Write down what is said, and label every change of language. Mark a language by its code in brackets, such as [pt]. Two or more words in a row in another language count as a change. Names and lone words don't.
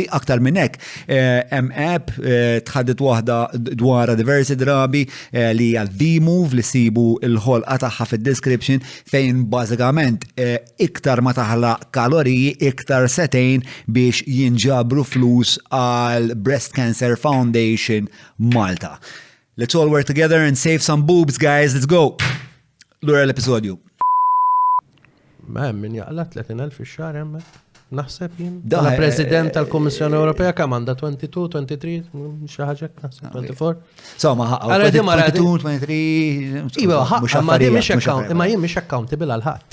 [mt] Aktar minn hekk hemm app tħaddet waħda dwarha diversi drabi li hija V-Move li sibu l-ħolqa tagħha fid-description fejn bażikament iktar ma taħlaq kaloriji iktar setejn biex jinġabru flus għal Breast Cancer Foundation Malta. [en] Let's all work together and save some boobs, guys. Let's go. [mt] Lura l-episodju. Min jaqla 30,000 fix-xahar hemmhekk. Naħseb jien. Bħala President tal-Kummissjoni Ewropea kemm għandha 22, 23, xi ħaġa naħseb 24. Insomma, 22, 23. Iva, ma jien mhix accountable għal ħadd.